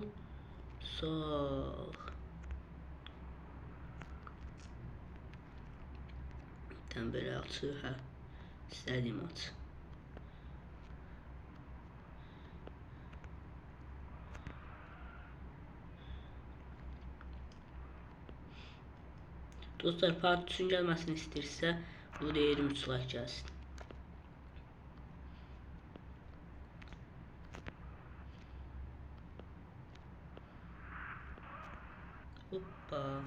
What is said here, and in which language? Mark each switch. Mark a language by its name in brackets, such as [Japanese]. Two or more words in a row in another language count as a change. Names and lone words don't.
[Turkish] Sağ. Tam böyle açı ha. İstediğim açı. [Azerbaijani] Dostlar part 3'ün gəlməsini istəyirsə, bu da 23 like gəlsin. Hoppa.